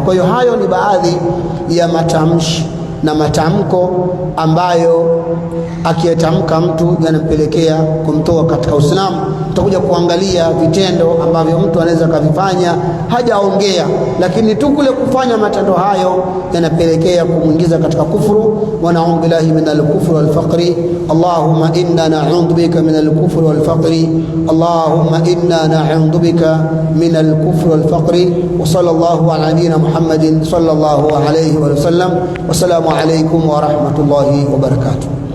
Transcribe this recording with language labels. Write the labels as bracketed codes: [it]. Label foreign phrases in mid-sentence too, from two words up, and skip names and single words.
[sw] Kwa hiyo hayo ni baadhi ya matamshi na matamko ambayo akiyatamka mtu yanampelekea kumtoa katika Uislamu. Tutakuja kuangalia vitendo ambavyo mtu anaweza kuvifanya hajaongea, lakini tu kule kufanya matendo hayo yanapelekea kumuingiza katika kufuru. [ar] ونعوذ بالله من الكفر والفقر. اللهم إنا نعوذ بك من الكفر والفقر. Allahumma inna na'udhu bika minal kufri wal faqri. اللهم إنا نعوذ بك من الكفر والفقر. وصلى الله على نبينا محمد صلى الله عليه وسلم. والسلام عليكم ورحمة الله وبركاته.